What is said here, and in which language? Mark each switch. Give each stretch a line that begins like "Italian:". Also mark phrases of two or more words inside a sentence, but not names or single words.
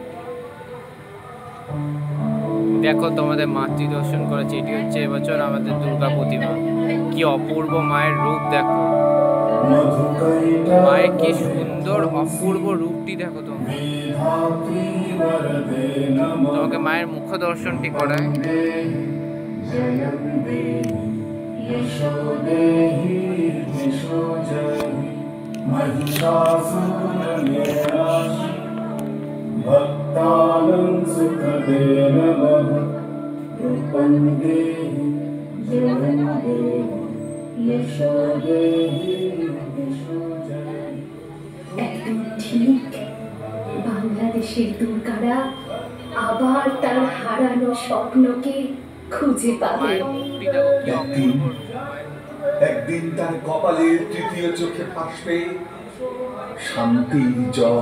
Bangla: দেখো তোমাদের মাতৃ দর্শন করেছে, এটি হচ্ছে এবছর আমাদের দুর্গা প্রতিমা। কি অপূর্ব মায়ের রূপ দেখো, মায়ের কি সুন্দর অপূর্ব রূপটি দেখো। তোমাকে মায়ের মুখ্য দর্শনটি করায়।
Sanskrit: भक्तानं सुखदे नमः रूपं देहि जयं देहि यशो देहि
Bangla: একদিন ঠিক বাংলাদেশের দুর্গারা আবার তার হারানো স্বপ্নকে খুঁজে পাবে। একদিন তার কপালের তৃতীয় চোখে ভাসবে শান্তির জল।